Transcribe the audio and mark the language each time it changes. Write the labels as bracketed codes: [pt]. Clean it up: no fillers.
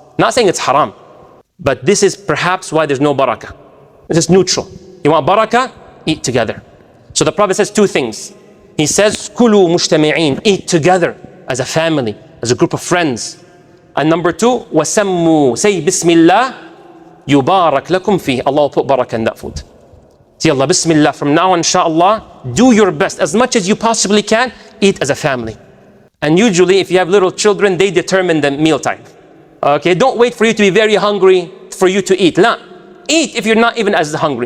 [en] Not saying it's haram, but this is perhaps why there's no barakah. It's just neutral. You want barakah? Eat together. So the Prophet says 2 things. He says, [ar] كُلُوا مُجْتَمِعِينَ. [en] Eat together as a family, as a group of friends. And number 2, [ar] وَسَمُّوا. [en] Say Bismillah, [ar] يُبَارَكْ لَكُمْ فِيهِ. [en] Allah will put barakah in that food. Say Allah, Bismillah, from now on, inshaAllah, do your best. As much as you possibly can, eat as a family. And usually, if you have little children, they determine the meal time. Okay, don't wait for you to be very hungry for you to eat. La. Eat if you're not even as hungry.